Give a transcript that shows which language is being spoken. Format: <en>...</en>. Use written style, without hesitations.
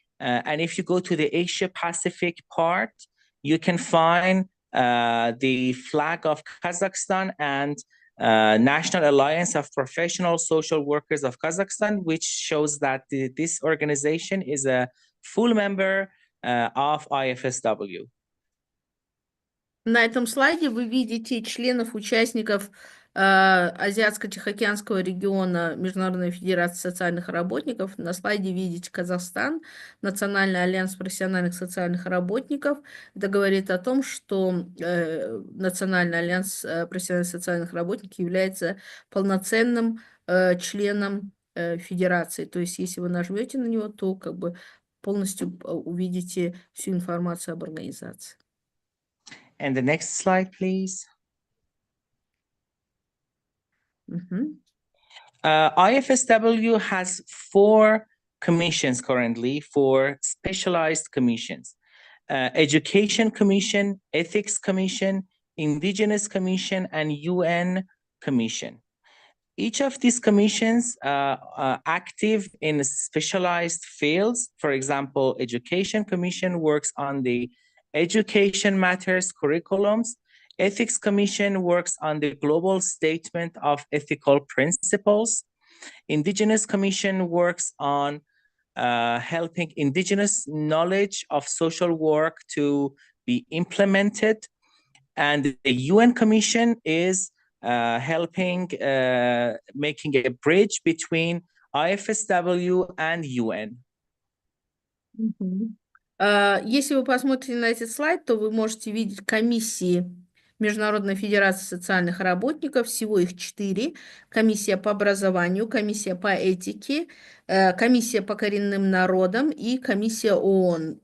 <en>And if you go to the Asia Pacific part, you can find the flag of Kazakhstan and National Alliance of Professional Social Workers of Kazakhstan, which shows that this organization is a full member of IFSW.</en> <ru>На этом слайде вы видите членов, участников Азиатско-Тихоокеанского региона Международной Федерации социальных работников. На слайде видите Казахстан, Национальный альянс профессиональных социальных работников. Это говорит о том, что Национальный альянс профессиональных социальных работников является полноценным членом федерации. То есть, если вы нажмете на него, то как бы полностью увидите всю информацию об организации.</ru> <en>And the next slide, please. IFSW has 4 commissions currently, 4 specialized commissions. Education Commission, Ethics Commission, Indigenous Commission, and UN Commission. Each of these commissions are active in specialized fields. For example, Education Commission works on the education matters curriculums. Ethics Commission works on the global statement of ethical principles. Indigenous Commission works on helping indigenous knowledge of social work to be implemented. And the UN Commission is helping making a bridge between IFSW and UN.</en> <ru>Если вы посмотрите на этот слайд, то вы можете видеть комиссии Международной Федерации социальных работников, всего их 4. Комиссия по образованию, комиссия по этике, комиссия по коренным народам и комиссия ООН.</ru>